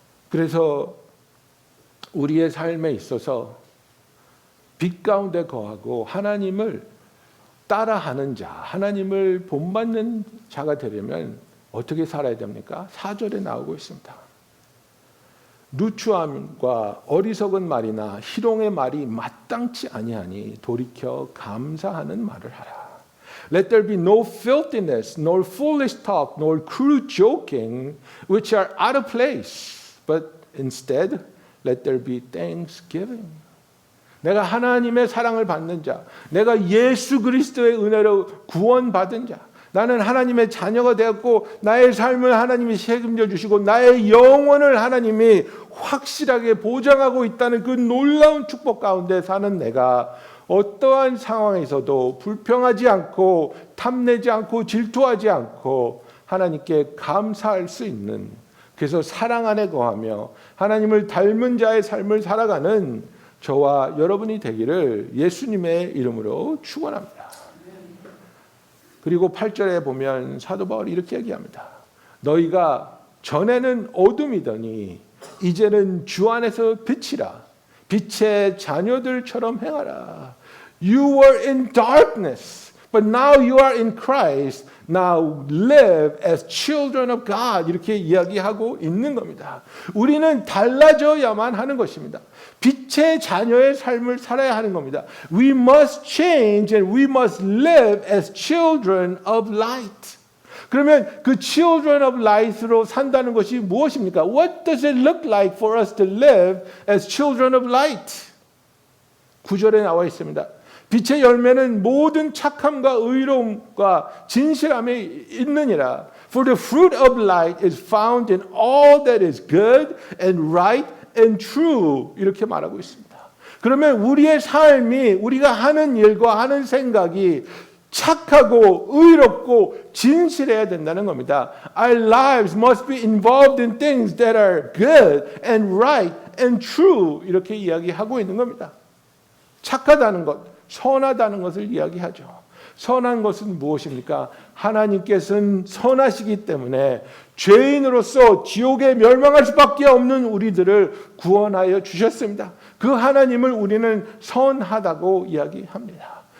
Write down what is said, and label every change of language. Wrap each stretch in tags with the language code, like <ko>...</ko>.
<ko>그래서 우리의 삶에 있어서 빛 가운데 거하고 하나님을 따라하는 자, 하나님을 본받는 자가 되려면 어떻게 살아야 됩니까? 4절에 나오고 있습니다. 누추함과 어리석은 말이나 희롱의 말이 마땅치 아니하니 돌이켜 감사하는 말을 하라.</ko> <en>Let there be no filthiness, nor foolish talk, nor crude joking, which are out of place, but instead let there be thanksgiving.</en> <ko>내가 하나님의 사랑을 받는 자, 내가 예수 그리스도의 은혜로 구원받은 자, 나는 하나님의 자녀가 되었고 나의 삶을 하나님이 책임져 주시고 나의 영혼을 하나님이 확실하게 보장하고 있다는 그 놀라운 축복 가운데 사는 내가 어떠한 상황에서도 불평하지 않고 탐내지 않고 질투하지 않고 하나님께 감사할 수 있는, 그래서 사랑 안에 거하며 하나님을 닮은 자의 삶을 살아가는 저와 여러분이 되기를 예수님의 이름으로 축원합니다. 그리고 8절에 보면 사도 바울이 이렇게 얘기합니다. 너희가 전에는 어둠이더니 이제는 주 안에서 빛이라. 빛의 자녀들처럼 행하라.</ko> <en>You were in darkness, but now you are in Christ. Now live as children of God.</en> <ko>이렇게 이야기하고 있는 겁니다. 우리는 달라져야만 하는 것입니다. 빛의 자녀의 삶을 살아야 하는 겁니다.</ko> <en>We must change and we must live as children of light.</en> <ko>그러면 그</ko> <en>children of light</en> <ko>으로 산다는 것이 무엇입니까?</ko> <en>What does it look like for us to live as children of light?</en> <ko>9절에 나와 있습니다. 빛의 열매는 모든 착함과 의로움과 진실함에 있느니라.</ko> <en>For the fruit of light is found in all that is good and right and true.</en> <ko>이렇게 말하고 있습니다. 그러면 우리의 삶이, 우리가 하는 일과 하는 생각이 착하고 의롭고 진실해야 된다는 겁니다.</ko> <en>Our lives must be involved in things that are good and right and true.</en> <ko>이렇게 이야기하고 있는 겁니다. 착하다는 것, 선하다는 것을 이야기하죠. 선한 것은 무엇입니까? 하나님께서는 선하시기 때문에 죄인으로서 지옥에 멸망할 수밖에 없는 우리들을 구원하여 주셨습니다. 그 하나님을 우리는 선하다고 이야기합니다.</ko>